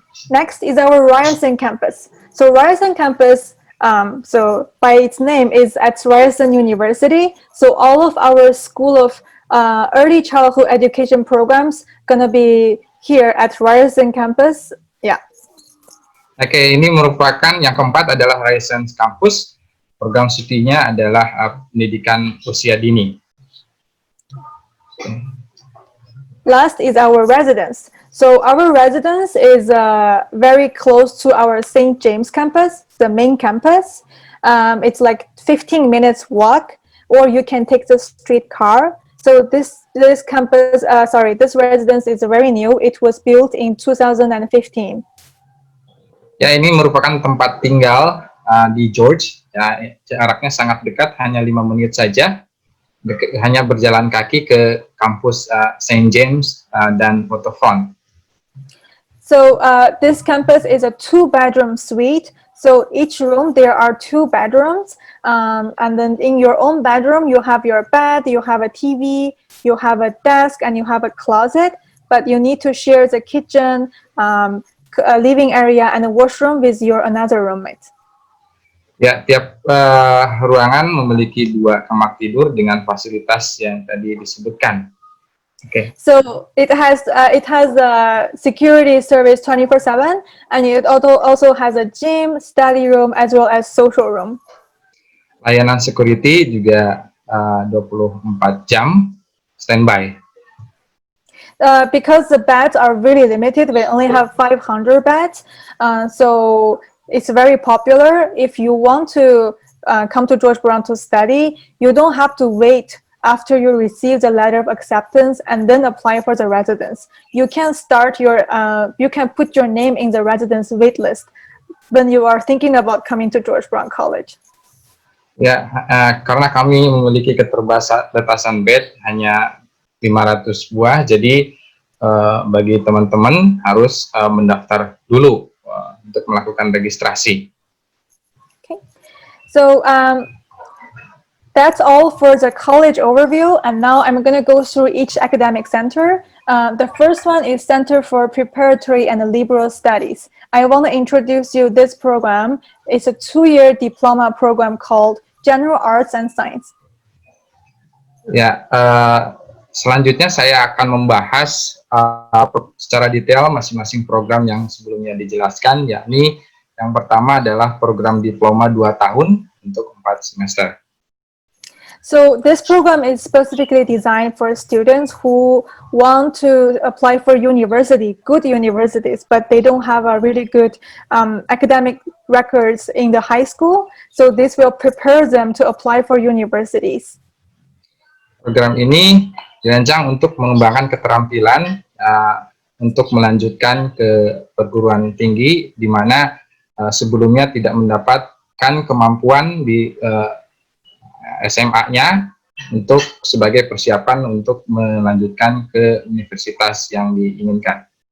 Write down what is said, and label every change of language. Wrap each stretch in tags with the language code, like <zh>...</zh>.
<en>Next is our Ryerson campus. So Ryerson campus, so by its name, is at Ryerson University. So all of our School of Early Childhood Education programs gonna be here at Ryerson campus. Yeah.</en> <id>Oke, ini merupakan yang keempat adalah Ryerson Campus. Program studinya adalah pendidikan usia dini.</id> <en>Last is our residence. So our residence is very close to our St. James campus, the main campus. It's like 15 minutes walk, or you can take the streetcar. So this campus, this residence is very new. It was built in 2015.</en> <id>Ya, ini merupakan tempat tinggal di George. Ya, jaraknya sangat dekat, hanya 5 menit saja. Hanya berjalan kaki ke kampus Saint James dan Waterfront.</id> <en>So this campus is a 2-bedroom suite. So each room there are 2 bedrooms, and then in your own bedroom you have your bed, you have a TV, you have a desk, and you have a closet. But you need to share the kitchen, a living area, and a washroom with your another roommate.</en> <id>Ya, tiap ruangan memiliki 2 kamar tidur dengan fasilitas yang tadi disebutkan. Oke.</id> <en>So it has a security service 24/7, and it also has a gym, study room, as well as social room.</en> <id>Layanan security juga 24 jam standby.</id> <en>Because the beds are really limited, we only have 500 beds, so it's very popular. If you want to come to George Brown to study, you don't have to wait after you receive the letter of acceptance and then apply for the residence. You can you can put your name in the residence wait list when you are thinking about coming to George Brown College.</en> <id>Ya, karena kami memiliki keterbatasan bed hanya 500 buah, jadi bagi teman-teman harus mendaftar dulu untuk melakukan registrasi.</id> <en>Okay, so that's all for the college overview, and now I'm going to go through each academic center. The first one is Center for Preparatory and Liberal Studies. I want to introduce you this program. It's a 2-year diploma program called General Arts and Science.</en> <id>Ya, selanjutnya saya akan membahas secara detail masing-masing program yang sebelumnya dijelaskan, yakni yang pertama adalah program diploma 2 tahun untuk 4 semester.</id> <en>So this program is specifically designed for students who want to apply for good universities, but they don't have a really good academic records in the high school. So this will prepare them to apply for universities.</en> <id>Program ini dirancang untuk mengembangkan keterampilan untuk melanjutkan ke perguruan tinggi, di mana sebelumnya tidak mendapatkan kemampuan di SMA-nya untuk sebagai persiapan untuk melanjutkan ke universitas yang diinginkan.</id>